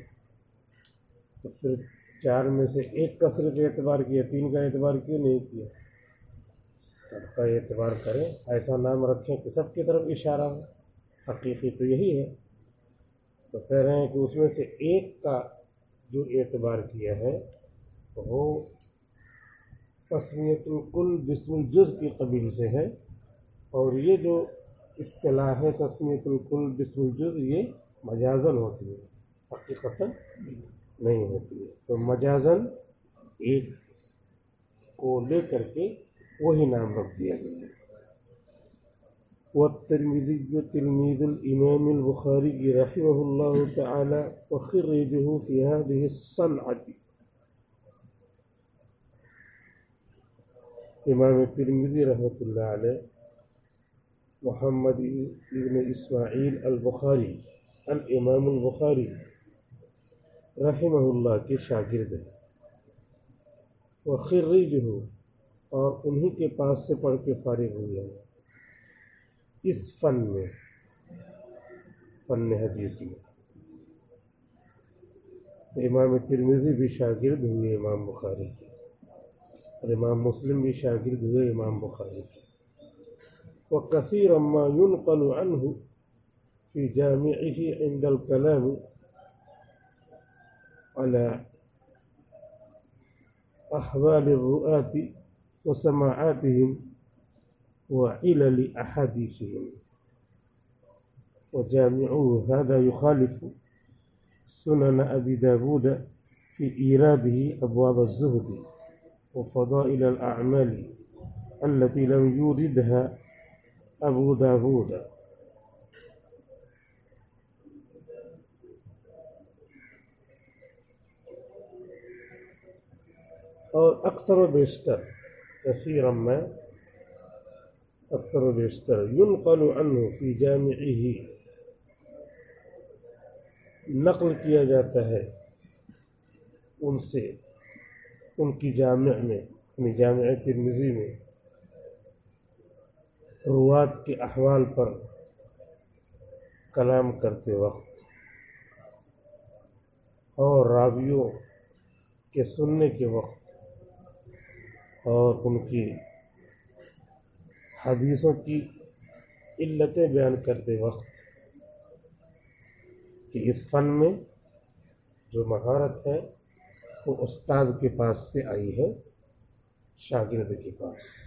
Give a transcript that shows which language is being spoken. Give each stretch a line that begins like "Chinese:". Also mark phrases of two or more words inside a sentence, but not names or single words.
Urdu: تو پھر 4 میں سے ایک کا صرف اعتبار کیا، 3 کا اعتبار کیوں نہیں کیا؟ سب کا اعتبار کریں، ایسا نام رکھیں کہ سب کی طرف اشارہ ہو۔ حقیقی تو یہی ہے۔ تو کہہ رہے ہیں کہ اس میں سے ایک کا جو اعتبار کیا ہے وہ
Arabic: تسمیۃ الکل باسم الجز
Urdu: کی قبیل سے ہے، اور یہ جو اصطلاح ہے
Arabic: تسمیۃ الکل باسم الجز
Urdu: یہ مجازاً ہوتی ہے، حقیقتاً نہیں ہوتی ہے۔ تو مجازاً ایک کو لے کر کے وہی نام رکھ دیا گیا ہے۔
Arabic: والترمذی تلميذ الإمام البخاري رحمه الله تعالى وخريجه في هذه الصنعة۔
Urdu: امام ترمذی رحمۃ اللہ علیہ محمد ابن اسماعیل البخاری، الامام البخاری رحمہ اللہ کے شاگرد ہیں۔ وخريجه، اور انہی کے پاس سے پڑھ کے فارغ ہوئے ہیں اس فن میں، فن حدیث میں۔ تو امام ترمذی بھی شاگرد ہوئے امام بخاری کے، اور امام مسلم بھی شاگرد ہوئے امام بخاری کے۔
Arabic: وَكَثِيرًا مَا يُنْقَلُ عَنْهُ فِي في جامعه عند الكلام على أحوال الرؤاة وسماعاتهم وعلل أحاديثهم. وجامعه هذا يخالف سنن أبي داود في إيراده أبواب الزهد وفضائل الأعمال التي لم يوردها أبو داود.
Urdu: اور اکثر و بیشتر
Arabic: کثیرا ما
Urdu: اکثر و بیشتر
Arabic: ينقل عنه في جامعه
Urdu: نقل کیا جاتا ہے ان سے ان کی جامع میں یعنی جامع ترمذی میں روات کے احوال پر کلام کرتے وقت اور راویوں کے سننے کے وقت اور ان کی حدیثوں کی علتیں بیان کرتے وقت کہ اس فن میں جو مہارت ہے وہ استاذ کے پاس سے آئی ہے شاگرد کے پاس.